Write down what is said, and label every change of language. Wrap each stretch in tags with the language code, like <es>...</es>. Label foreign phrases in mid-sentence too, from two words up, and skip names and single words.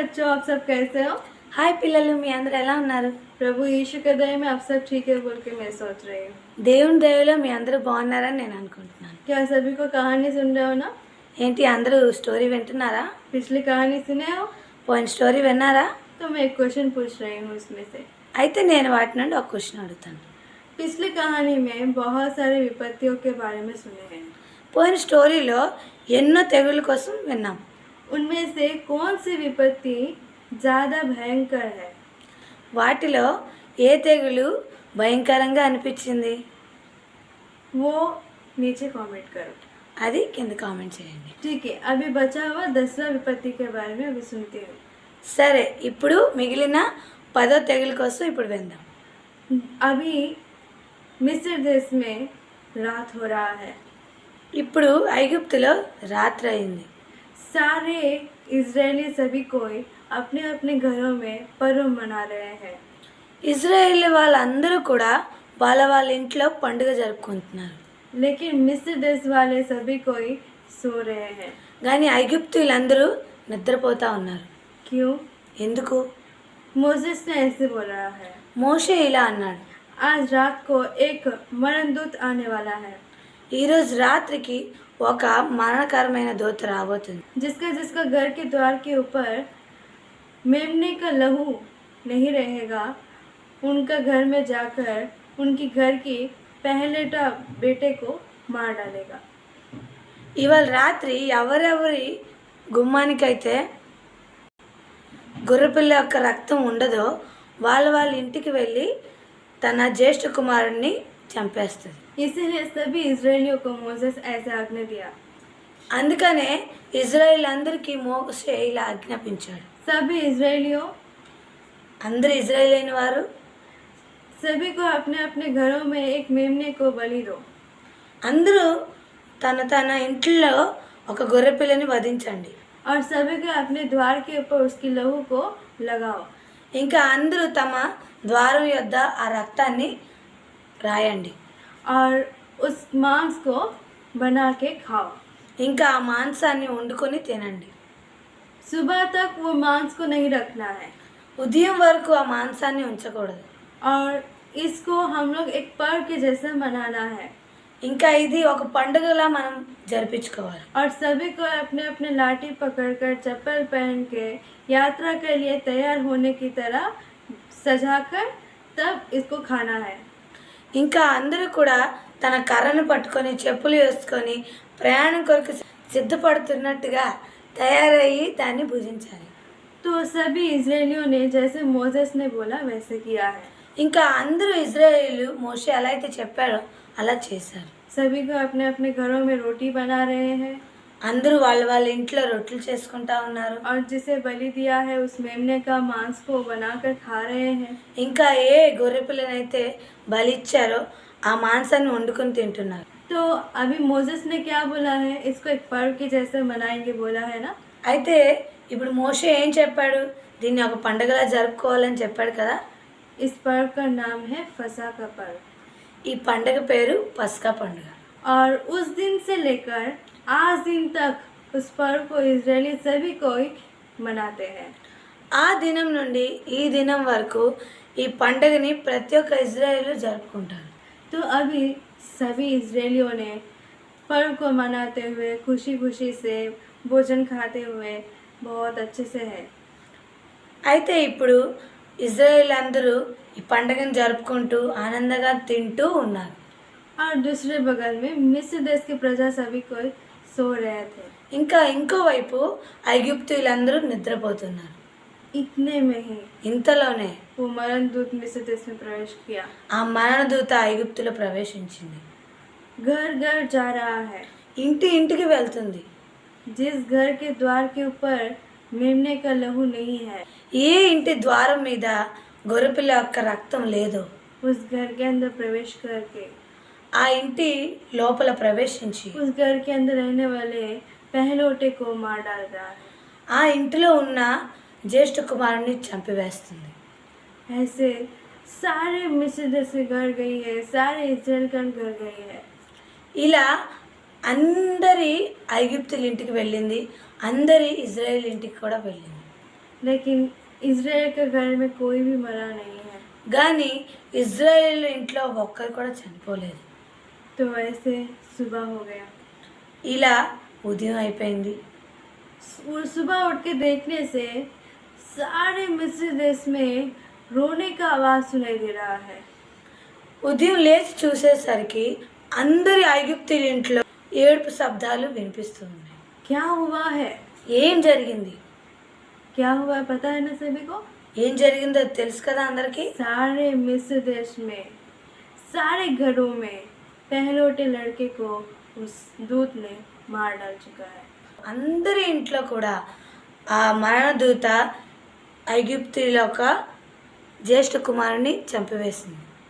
<hi>आप सब कैसे हो?</hi> <te>హాయ్ పిల్లలు, మీ అందరూ ఎలా ఉన్నారు?</te> <hi>प्रभु यीशु के दया में आप सब ठीक है बोल के मैं सोच रही हूँ।</hi> <te>దేవుని దయలో మీ అందరూ బాగున్నారని నేను అనుకుంటున్నాను.</te> <hi>क्या सभी को कहानी सुन रहे हो ना?</hi> <te>ఏంటి అందరూ స్టోరీ వింటున్నారా?</te> <hi>पिछली कहानी सुने हो?</hi> <te>పోయిన స్టోరీ విన్నారా?</te> <hi>तो मैं एक क्वेश्चन पूछ रही हूँ उसमें से।</hi> <te>అయితే నేను వాటి నుండి ఒక క్వశ్చన్ అడుగుతాను.</te> <hi>पिछली कहानी में बहुत सारे विपत्तियों के बारे में सुने हैं।</hi> <te>పోయిన స్టోరీలో ఎన్నో తెగుళ్ళ కోసం విన్నాం.</te> <hi>उनमें से कौन सी विपत्ति ज़्यादा भयंकर है?</hi> <te>వాటిలో ఏ తెగులు భయంకరంగా అనిపించింది?</te> <hi>वो नीचे कमेंट करो।</hi> <te>అది కింద కామెంట్ చేయండి.</te> <hi>ठीक है, अभी बचा हुआ 10वां विपत्ति के बारे में अभी सुनती हूँ।</hi> <te>సరే, ఇప్పుడు మిగిలిన 10వ తెగులు కోసం ఇప్పుడు విందాం.</te> <hi>अभी मिस्र देश में रात हो रहा है।</hi> <te>ఇప్పుడు ఐగుప్తులో రాత్రి అయింది.</te> <hi>सारे इजरायली सभी कोई अपने अपने घरों में पर्व मना रहे हैं।</hi> <te>ఇజ్రాయేల్ వాళ్ళందరూ కూడా వాళ్ళ ఇంట్లో పండుగ జరుపుకుంటున్నారు.</te> <hi>लेकिन मिस्र देश वाले सभी कोई सो रहे हैं।</hi> <te>కానీ ఐగుప్తులందరూ నిద్రపోతా ఉన్నారు.</te> <hi>क्यों?</hi> <te>ఎందుకు?</te> <hi>मोसेस ने ऐसे बोला है,</hi> <te>మోషే ఇలా అన్నాడు,</te> <hi>आज रात को एक मरणदूत आने वाला है,</hi> <te>ఈరోజు రాత్రికి ఒక మరణకరమైన దూత రాబోతుంది.</te> <hi>जिसका जिसका घर के द्वार के ऊपर मेमने का लहू नहीं रहेगा, उनका घर में जाकर उनकी घर की पहलेटा बेटे को मार डालेगा।</hi> <te>ఇవాళ రాత్రి ఎవరెవరి గుమ్మానికైతే గొర్రెపిల్ల యొక్క రక్తం ఉండదో వాళ్ళ ఇంటికి వెళ్ళి తన జ్యేష్ఠ కుమారుడిని చంపేస్తుంది.</te> <hi>इसीलिए सभी इजरायलियों को मोसेस ऐसा आज्ञा दिया।</hi> <te>అందుకనే ఇజ్రాయిల్ అందరికీ మోషే ఇలా ఆజ్ఞాపించాడు.</te> <hi>सभी इजरायलियों</hi> <te>అందరు ఇజ్రాయిల్ అయిన వారు</te> <hi>सभी को अपने अपने घरों में एक मेमने को बलि दो।</hi> <te>అందరూ తన ఇంట్లో ఒక గొర్రెపిల్లని వధించండి.</te> <hi>और सभी को अपने द्वार के ऊपर उसकी लहू को लगाओ।</hi> <te>ఇంకా అందరూ తమ ద్వారం యొద్ద ఆ రక్తాన్ని రాయండి.</te> <hi>और उस मांस को बना के खाओ।</hi> <te>ఇంకా ఆ మాంసాన్ని వండుకొని తినండి.</te> <hi>सुबह तक वो मांस को नहीं रखना है</hi> <te>ఉదయం వరకు ఆ మాంసాన్ని ఉంచకూడదు.</te> <hi>और इसको हम लोग एक पर्व के जैसा मनाना है।</hi> <te>ఇంకా ఇది ఒక పండుగలా మనం జరిపించుకోవాలి.</te> <hi>और सभी को अपने अपने लाठी पकड़कर चप्पल पहन के यात्रा के लिए तैयार होने की तरह सजाकर तब इसको खाना है।</hi> <te>ఇంకా అందరూ కూడా తన కర్రను పట్టుకొని చెప్పులు వేసుకొని ప్రయాణం కొరకు సిద్ధపడుతున్నట్టుగా తయారయ్యి దాన్ని భుజించాలి.</te> <hi>तो सभी इजरायलियों ने जैसे मोसेस ने बोला वैसे किया है।</hi> <te>ఇంకా అందరూ ఇజ్రాయేలు మోషే ఎలా అయితే చెప్పాడో అలా చేశారు.</te> <hi>सभी को अपने अपने घरों में रोटी बना रहे हैं</hi> <te>అందరూ వాళ్ళ ఇంట్లో రొట్టెలు చేసుకుంటా ఉన్నారు.</te> <hi>और जिसे बलि दिया है उस मेमने का मांस को बनाकर खा रहे हैं।</hi> <te>ఇంకా ఏ గొర్రెపిల్లనైతే బలిచ్చారో ఆ మాంసాన్ని వండుకొని తింటున్నారు.</te> <hi>तो अभी मोसेस ने क्या बोला है, इसको एक पर्व के जैसे मनाएंगे बोला है ना।</hi> <te>అయితే ఇప్పుడు మోషే ఏం చెప్పాడు? దీన్ని ఒక పండుగలా జరుపుకోవాలని చెప్పాడు కదా.</te> <hi>इस पर्व का नाम है फसह का पर्व।</hi> <te>ఈ పండుగ పేరు పస్కా పండుగ.</te> <hi>और उस दिन से लेकर आज दिन तक उस पर्व को इजरायली सभी कोई मनाते हैं।</hi> <te>ఆ దినం నుండి ఈ దినం వరకు ఈ పండుగని ప్రతి ఒక్క ఇజ్రాయేలు జరుపుకుంటారు.</te> <hi>तो अभी सभी इजरायलियों ने पर्व को मनाते हुए खुशी खुशी से भोजन खाते हुए बहुत अच्छे से है।</hi> <te>అయితే ఇప్పుడు ఇజ్రాయేల్ అందరూ ఈ పండుగను జరుపుకుంటూ ఆనందంగా తింటూ ఉన్నారు.</te> <hi>और दूसरे बगल में मिस्र देश के प्रजा सभी कोई सो रहे थे।</hi> <te>ఇంకా ఇంకోవైపు ఐగుప్తులందరూ నిద్రపోతున్నారు.</te> <hi>इतने में ही</hi> <te>ఇంతలోనే</te> <hi>वो मरण दूत मिस्र देश में प्रवेश किया।</hi> <te>ఆ మరణదూత ఐగుప్తులో ప్రవేశించింది.</te> <hi>घर घर जा रहा है।</hi> <te>ఇంటికి వెళ్తుంది.</te> <hi>जिस घर के द्वार के ऊपर मेमने का लहू नहीं है,</hi> <te>ఏ ఇంటి ద్వారం మీద గొర్రెపిల్ల యొక్క రక్తం లేదో</te> <hi>उस घर के अंदर प्रवेश करके</hi> <te>ఆ ఇంటి లోపల ప్రవేశించి</te> <hi>उस घर के अंदर रहने वाले पहलोटे को मार डाल रहा है।</hi> <te>ఆ ఇంటిలో ఉన్న జ్యేష్ఠ కుమారుని చంపివేస్తుంది.</te> <hi>ऐसे सारे मिस्र देश के घर गई है, सारे इजराइल का घर गई है।</hi> <te>ఇలా అందరి ఐగుప్తుల ఇంటికి వెళ్ళింది, అందరి ఇజ్రాయేల్ ఇంటికి కూడా వెళ్ళింది.</te> <hi>लेकिन इज़राइल के घर में कोई भी मरा नहीं है।</hi> <te>కానీ ఇజ్రాయేల్ ఇంట్లో ఒక్కరు కూడా చనిపోలేదు.</te> <hi>तो ऐसे सुबह हो गया।</hi> <te>ఇలా ఉదయం అయిపోయింది.</te> <hi>सुबह उठ के देखने से सारे मिस्र देश में रोने का आवाज़ सुनाई दे रहा है।</hi> <te>ఉదయం లేచి చూసేసరికి అందరి ఐగుప్తీయుల ఇంట్లో ఏడుపు శబ్దాలు వినిపిస్తూ ఉన్నాయి.</te> <hi>क्या हुआ है?</hi> <te>ఏం జరిగింది?</te> <hi>क्या हुआ है पता है ना सभी को?</hi> <te>ఏం జరిగిందో తెలుసు కదా అందరికీ.</te> <hi>सारे मिस्र देश में सारे घरों में पहलौठे लड़के को उस दूत ने मार डाल चुका है।</hi> <te>అందరి ఇంట్లో కూడా ఆ మరణదూత ఐగుప్తీయుల యొక్క జ్యేష్ఠ కుమారుని చంపివేసింది.</te>